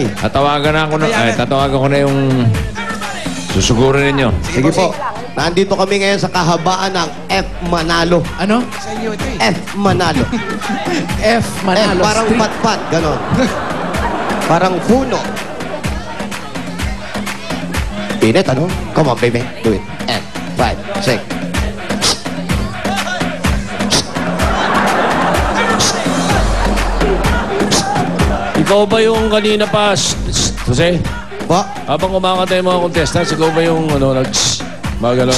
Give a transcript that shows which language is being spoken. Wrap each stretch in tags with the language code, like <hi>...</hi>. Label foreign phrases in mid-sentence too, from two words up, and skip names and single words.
<tl>Tatawagan ko na yung susugurin ninyo. Sige po. Nandito kami ngayon sa kahabaan ng F. Manalo. Ano? F. Manalo. F. Manalo. F, parang pat-pat, ganon. Parang puno. Pinit, ano?</tl> <en>Come on, baby. Do it.</en> <tl>F, 5, 6. Ikaw ba yung kanina pa, Jose? Ba? Habang kumakanta yung mga contestants, ikaw ba yung mga galon?</tl>